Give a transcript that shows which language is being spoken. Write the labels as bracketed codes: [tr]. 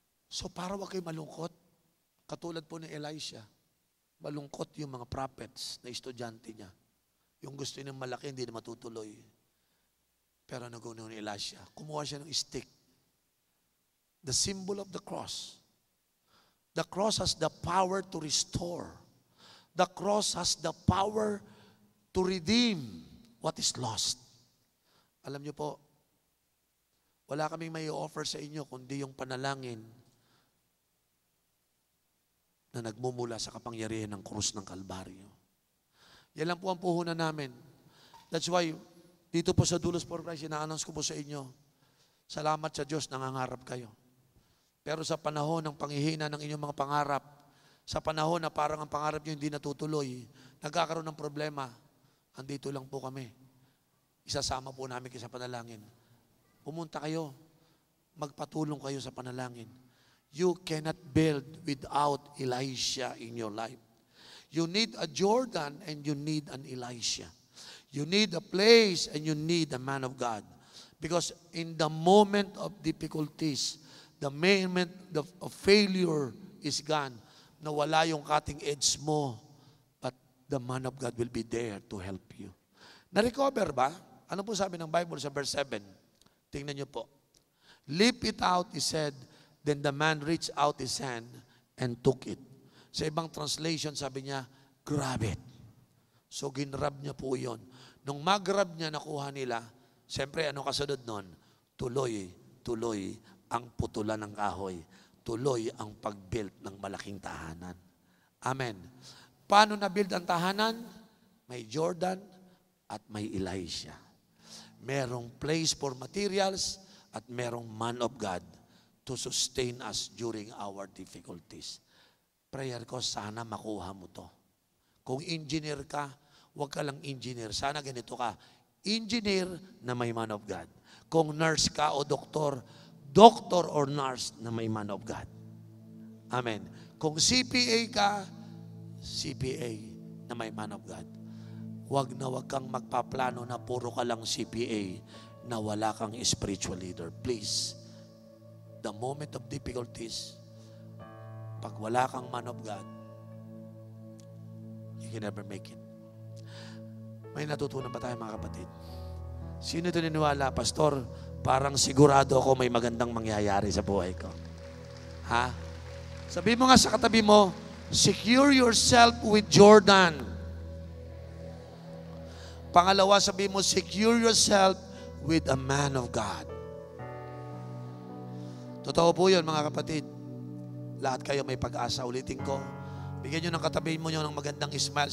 [tl] So para wag kayo malungkot, katulad po ni Elisha, malungkot yung mga prophets na estudyante niya. Yung gusto niya malaki, hindi na matutuloy. Pero nagawin ni Elisha, kumuha siya ng stick. [en] The symbol of the cross. The cross has the power to restore. The cross has the power to redeem what is lost. [tl] Alam niyo po, wala kaming may offer sa inyo kundi yung panalangin na nagmumula sa kapangyarihan ng krus ng Kalbaryo. Yan lang po ang puhunan namin. [en] That's why, [tl] dito po sa Dulos for Christ, ina-announce ko po sa inyo, Salamat sa Diyos, nangangarap kayo. Pero sa panahon ng panghihina ng inyong mga pangarap, sa panahon na parang ang pangarap nyo hindi natutuloy, nagkakaroon ng problema, andito lang po kami. Isasama po namin kayo sa panalangin. Pumunta kayo, magpatulong kayo sa panalangin. [en] You cannot build without Elisha in your life. You need a Jordan and you need an Elisha. You need a place and you need a man of God. Because in the moment of difficulties, the moment of failure is gone, [tl] nawala yung cutting edge mo, [en] but the man of God will be there to help you. [tl] Na-recover ba? Ano po sabi ng Bible sa verse 7? Tingnan niyo po. [en] Lift it out, he said, then the man reached out his hand and took it. [tl] Sa ibang translation, sabi niya, [en] grab it. [tl] So, ginrab niya po yun. Nung mag-grab niya, nakuha nila, siyempre, ano kasunod nun? Tuloy ang putulan ng kahoy. Tuloy ang pag-build ng malaking tahanan. Amen. Paano na-build ang tahanan? May Jordan at may Elisha. [en] Merong place for materials at merong man of God to sustain us during our difficulties. [tl] Prayer ko, sana makuha mo to. Kung engineer ka, huwag ka lang engineer. Sana ganito ka, engineer na may man of God. Kung nurse ka o doktor, doctor or nurse na may man of God. Amen. Kung CPA ka, CPA na may man of God. Huwag kang magpaplano na puro ka lang CPA na wala kang spiritual leader. [en] Please, the moment of difficulties, [tl] pag wala kang man of God, [en] you can never make it. [tl] May natutunan ba tayo mga kapatid? Sino ito niniwala, Pastor? Parang sigurado ako may magandang mangyayari sa buhay ko. Ha? Sabi mo nga sa katabi mo, [en] secure yourself with Jordan. [tl] Pangalawa, sabi mo, [en] secure yourself with a man of God. [tl] Totoo po yun, mga kapatid. Lahat kayo may pag-asa. Ulitin ko. Bigyan nyo ng katabi mo nyo ng magandang smile.